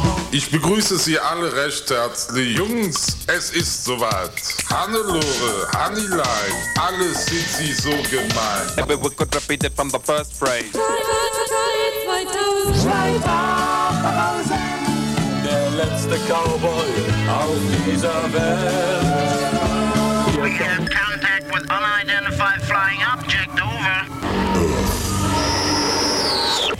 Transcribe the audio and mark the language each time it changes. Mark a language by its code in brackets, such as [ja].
[de] Ich begrüße Sie alle recht herzlich. Jungs, es ist soweit. Hannelore, Hannelein, alle sind Sie so gemein. [en] Everyone could repeat it from the first phrase. [de] Der letzte Cowboy auf dieser Welt. [en] We have contact with unidentified flying object, over.